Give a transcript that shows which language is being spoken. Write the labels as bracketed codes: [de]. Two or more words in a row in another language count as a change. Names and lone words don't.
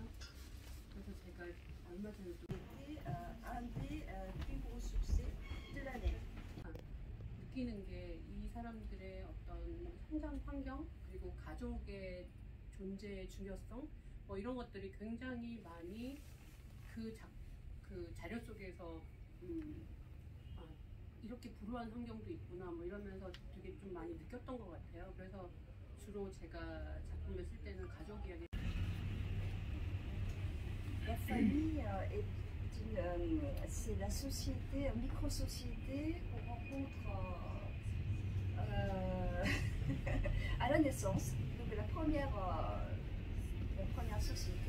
[ko] 그래서 제가 얼마 전에도 느끼는 게 이 사람들의 어떤 성장 환경 그리고 가족의 존재의 중요성 뭐 이런 것들이 굉장히 많이 그 자료 속에서 이렇게 불우한 환경도 있구나 뭐 이러면서 되게 좀 많이 느꼈던 것 같아요. 그래서 주로 제가 작품을 쓸 때는 가족 이야기. [fr] La famille c'est la société, micro-société qu'on rencontre à la naissance, donc la première société.